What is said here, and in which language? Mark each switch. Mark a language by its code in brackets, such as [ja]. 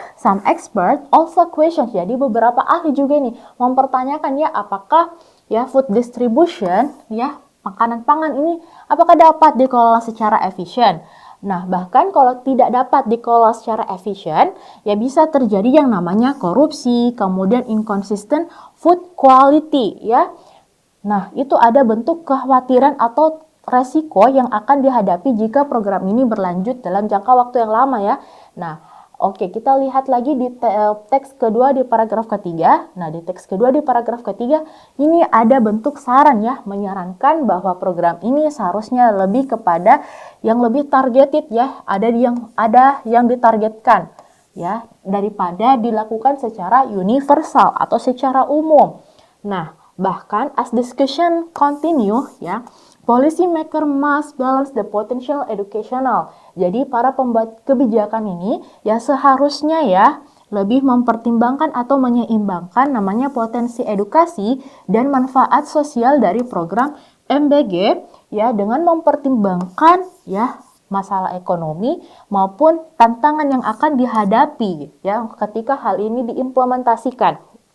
[en] Some expert also questions. [id] Jadi beberapa ahli juga nih mempertanyakan ya apakah ya [en] food distribution [id] ya makanan pangan ini apakah dapat dikelola secara efisien? Nah, bahkan kalau tidak dapat dikelola secara efisien, ya bisa terjadi yang namanya korupsi, kemudian [en] inconsistent food quality [id] ya. Nah, itu ada bentuk kekhawatiran atau resiko yang akan dihadapi jika program ini berlanjut dalam jangka waktu yang lama ya. Nah, oke, kita lihat lagi di teks kedua di paragraf ketiga. Nah, di teks kedua di paragraf ketiga, ini ada bentuk saran ya, menyarankan bahwa program ini seharusnya lebih kepada yang lebih targeted ya, ada yang ditargetkan ya, daripada dilakukan secara universal atau secara umum. Nah, bahkan [en] as discussion continue ya, policy maker must balance the potential educational. [id] Jadi para pembuat kebijakan ini ya seharusnya ya lebih mempertimbangkan atau menyeimbangkan namanya potensi edukasi dan manfaat sosial dari program MBG ya dengan mempertimbangkan ya masalah ekonomi maupun tantangan yang akan dihadapi ya ketika hal ini diimplementasikan.